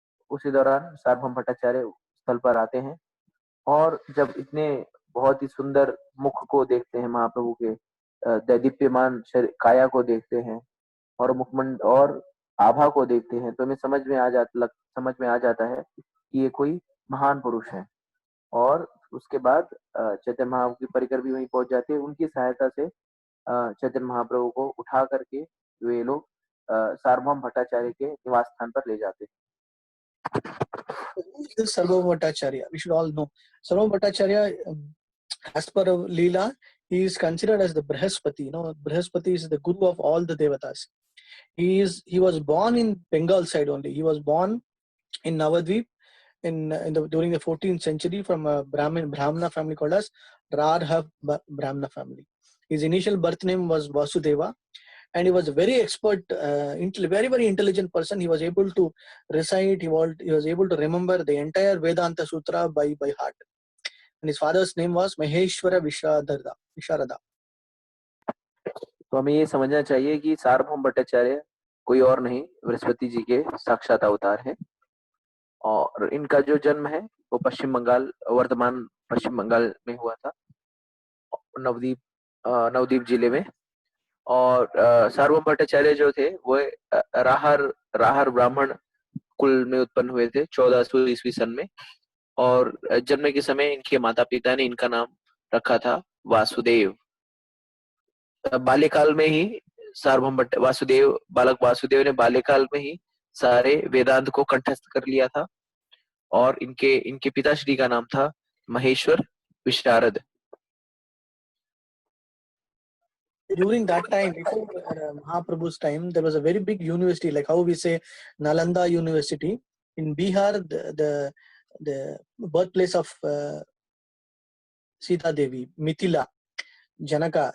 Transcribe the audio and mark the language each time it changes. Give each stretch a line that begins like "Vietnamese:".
Hindi: उसी दौरान सार्वभौम भट्टाचार्य स्थल पर आते हैं और जब इतने बहुत ही सुंदर मुख को देखते हैं, महाप्रभु के दैदीप्यमान काया को देखते हैं और मुखमंड और आभा को देखते हैं, तो हमें समझ में आ जाता है कि ये कोई महान पुरुष है। और उसके बाद चैतन्य महाप्रभु की परिकर भी वहीं पहुंच जाते हैं। उनकी सहायता से चैतन्य महाप्रभु को उठा करके वे लोग सार्वभौम भट्टाचार्य के निवास स्थान पर ले जाते हैं।
English: This Sarvabhauma Bhattacharya, we should all know. Sarvabhauma Bhattacharya, as per Leela, he is considered as the Brihaspati. You know, Brihaspati is the guru of all the devatas. He was born in Bengal side only. He was born in Navadvip during the 14th century from a Brahmana family called as Radha Brahmana family. His initial birth name was Vasudeva, and he was a very expert, very intelligent person. He was able to recite, he was able to remember the entire Vedanta Sutra by heart. And his father's name was Maheshwara Visharada.
Hindi: तो हमें ये समझना चाहिए कि सार्वभौम भट्टाचार्य कोई और नहीं, बृहस्पति जी के साक्षात अवतार है। और इनका जो जन्म है वो वर्तमान पश्चिम बंगाल में हुआ था, नवदीप जिले में। और सार्वभौम भट्टाचार्य जो थे वो राहर ब्राह्मण कुल में उत्पन्न हुए थे 1400 ईस्वी सन में। और जन्म के समय इनके माता पिता ने इनका नाम रखा था वासुदेव। बाल्यकाल में ही बालक वासुदेव ने बाल्यकाल में ही सारे वेदांत को कंठस्थ कर लिया था। और इनके पिताश्री का नाम था महेश्वर विशारद।
English: During that time, before Mahaprabhu's time, there was a very big university, like how we say Nalanda University in Bihar, the birthplace of Sita Devi, Mithila, Janaka.